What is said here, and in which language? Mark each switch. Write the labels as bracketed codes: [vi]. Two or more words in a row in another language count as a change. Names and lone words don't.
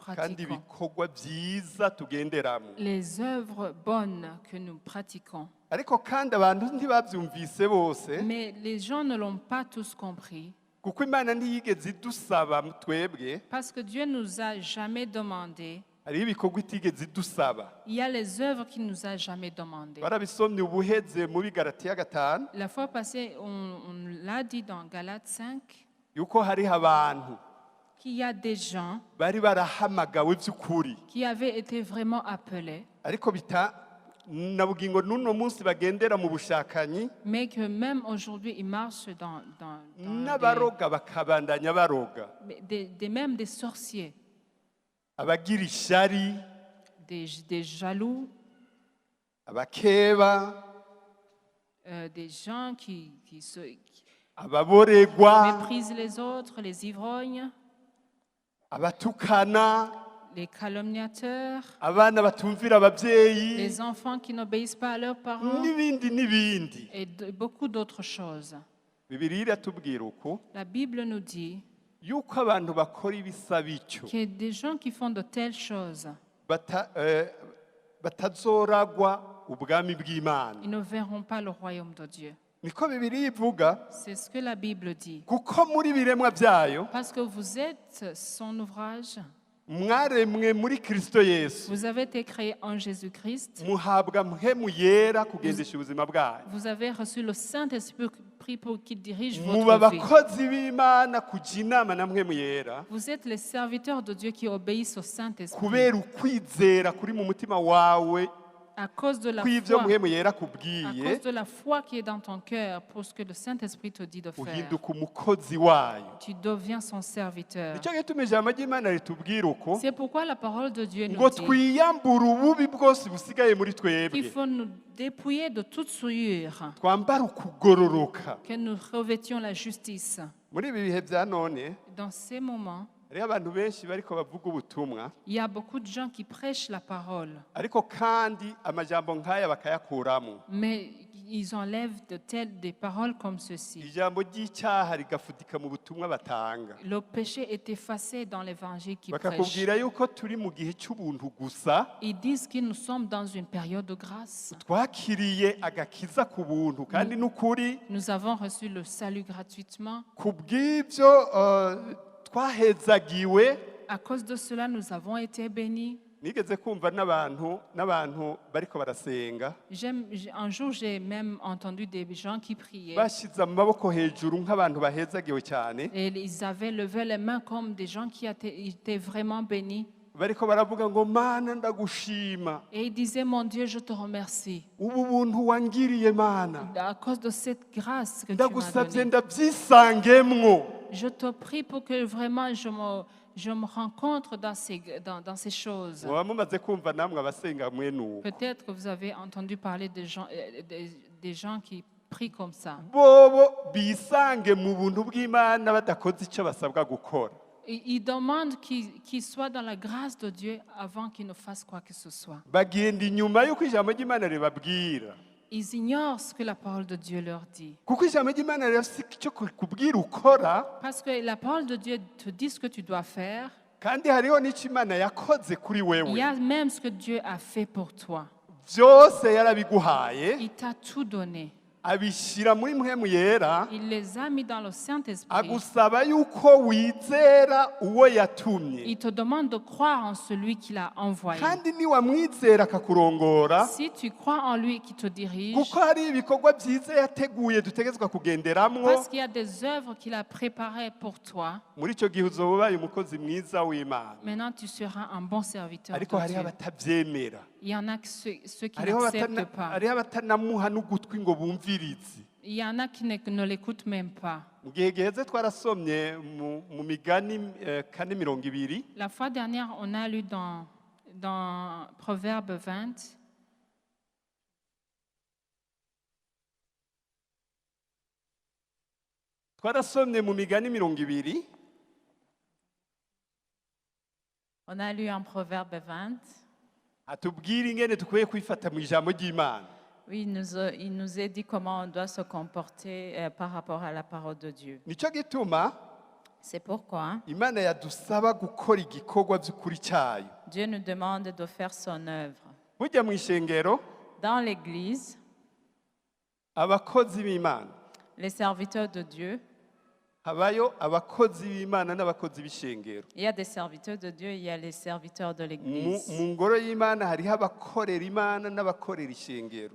[rn] kandi [fr] pratiquons, [rn] ibikorwa byiza tugenderamo [fr] les œuvres bonnes que nous pratiquons. [rn] ariko kandi abantu ntibabyumvise bose [fr] Mais les gens ne l'ont pas tous compris, [rn] kuko imana ntiyigeze idusaba twebwe [fr] parce que Dieu ne nous a jamais demandé. [rn] hariho ibikorwa itigeze idusaba [fr] Il y a les œuvres qu'il ne nous a jamais demandées. [rn] barabisomye ubuheze muri Galatiya 5 [fr] La fois passée, on l'a dit dans Galates 5, [rn] yuko hariho abantu [fr] qu'il y a des gens [rn] bari barahamagawe by'ukuri [fr] qui avaient été vraiment appelés, [rn] ariko na bugingo n'uno munsi bagendera mu bushakanyi [fr] mais que même aujourd'hui, ils marchent dans [rn] n'abaroga bakabandanya baroga [fr] même des sorciers, [rn] abagira ishari [fr] des jaloux, [rn] abakeba [fr] des gens qui [rn] ababoregwa [fr] méprisent les autres, les ivrognes, [rn] abatukana [fr] les calomniateurs, [rn] abana batumvira ababyeyi [fr] les enfants qui n'obéissent pas à leurs parents [rn] n'ibindi [fr] et beaucoup d'autres choses. [rn] Bibiliya iratubwira uko [fr] La Bible nous dit [rn] yuko abantu bakora ibisa bityo [fr] qu'il y a des gens qui font de telles choses, [rn] batazoragwa ubwami bw'Imana [fr] ils ne verront pas le royaume de Dieu. [rn] niko Bibiliya ivuga [fr] C'est ce que la Bible dit. [rn] kuko muri biremwa byayo [fr] Parce que vous êtes son ouvrage, [rn] mwaremwe muri Kristo Yesu [fr] vous avez été créé en Jésus-Christ, [rn] muhabwa mpemu yera kugendesha ubuzima bwayo [fr] vous avez reçu le Saint-Esprit pour qu'il dirige [rn] muba [fr] votre vie. [rn] abakozi b'Imana kujya inama na mpemu yera [fr] Vous êtes les serviteurs de Dieu qui obéissent au Saint-Esprit [rn] kubera ukwizera kuri mu mutima wawe [fr] à cause de la [rn] kw'ibyo [fr] foi. [rn] mpemu yera [fr] À [rn] akubwiye [fr] cause de la foi qui est dans ton cœur pour ce que le Saint-Esprit te dit de faire, [rn] uhinduka umukozi wayo [fr] tu deviens son serviteur. [rn] nicyo gituma ijambo ry'Imana ritubwira uko [fr] C'est pourquoi la parole de Dieu [rn] ngo [fr] nous dit [rn] twiyambure ububi bwose busigaye muri [fr] qu'il [rn] twebwe [fr] faut nous dépouiller de toute souillure, [rn] twambare ukugororoka [fr] que nous revêtions la justice. [rn] muri ibi bihe bya none [fr] Dans ces moments, [rn] hariho abantu benshi bariko bavuga ubutumwa [fr] il y a beaucoup de gens qui prêchent la parole, [rn] ariko kandi amajambo nk'aya bakayakuramo [fr] mais ils enlèvent des paroles comme ceci. [rn] ijambo ry'icyaha rigafudika mu butumwa batanga [fr] Le péché est effacé dans l'évangile qu'ils prêchent. [rn] bakakubwira yuko turi mu gihe cy'ubuntu gusa [fr] Ils disent que nous sommes dans une période de grâce. [rn] twakiriye agakiza ku buntu kandi n'ukuri [fr] Nous avons reçu le salut gratuitement. [rn] ku bw'ibyo twahezagiwe [fr] À cause de cela, nous avons été bénis. [rn] nigeze kumva n'abantu bariko barasenga [fr] Un jour, j'ai même entendu des gens qui priaient. [rn] bashyize amaboko hejuru nk'abantu bahezagiwe cyane [fr] Et ils avaient levé les mains comme des gens qui étaient vraiment bénis. [rn] bariko baravuga ngo mana ndagushima [fr] Et ils disaient, mon Dieu, je te remercie. [rn] ubu buntu wangiriye mana [fr] À cause de cette grâce que tu m'as [rn] ndagusabye [fr] donnée. [rn] ndabyisangemwo [fr] Je te prie pour que vraiment je me rencontre dans ces choses. [rn] muba mumaze kumva namwe abasenga mwene uko [fr] Peut-être que vous avez entendu parler des gens qui prient comme ça. [rn] bobo bisange mu buntu bw'Imana badakoze icyo basabwa gukora [fr] Ils demandent qu'ils soient dans la grâce de Dieu avant qu'ils ne fassent quoi que ce soit. [rn] bagenda inyuma y'uko ijambo ry'Imana ribabwira [fr] Ils ignorent ce que la parole de Dieu leur dit. [rn] kuko ijambo ry'Imana rirafite icyo kubwira ukora [fr] Parce que la parole de Dieu te dit ce que tu dois faire. [rn] kandi hariho n'icyo Imana yakoze kuri [fr] Il y [rn] wewe [fr] a même ce que Dieu a fait pour toi. [rn] byose yarabiguhaye [fr] Il t'a tout donné. [rn] abishyira muri mpwemu yera [fr] Il les a mis dans le Saint-Esprit. [rn] agusaba yuko wizera uwo yatumye [fr] Il te demande de croire en celui qui l'a envoyé. [rn] kandi niwamwizera akakurongora [fr] Si tu crois en lui qui te dirige, [rn] kuko hari ibikorwa byiza yateguye dutegetswe kugenderamwo [fr] parce qu'il y a des œuvres qu'il a préparées pour toi, [rn] muri icyo gihe uzoba ubaye umukozi mwiza w'imana [fr] maintenant tu seras un bon serviteur de [rn] ariko hariho [fr] Dieu. [rn] abatabyemera [fr] Il y en a que ceux qui [rn] hariho [fr] n'acceptent pas. [rn] hariho abatanamuha n'ugutwi ngo bumvirize [fr] Il y en a qui ne l'écoutent même pas. [rn] mu gihe giheze twarasomye mu migani 4:20 [fr] La fois dernière, on a lu dans Proverbe 20, [rn] twarasomye mu migani 20 [fr] On a lu en Proverbe 20. [rn] atubwira ingene dukwiye kwifata mu ijambo ry'imana [fr] Oui, il nous est dit comment on doit se comporter par rapport à la parole de Dieu. [rn] nicyo gituma [fr] C'est pourquoi [rn] imana yadusaba gukora igikorwa by'ukuri cyayo [fr] Dieu nous demande de faire son œuvre. [rn] burya mu ishengero [fr] Dans l'Église, [rn] abakozi b'imana [fr] les serviteurs de Dieu, [rn] habayo abakozi b'imana n'abakozi b'ishengero [fr] il y a des serviteurs de Dieu, il y a les serviteurs de l'Église. [rn] mu ngoro y'imana hariho abakorera imana n'abakorera ishengero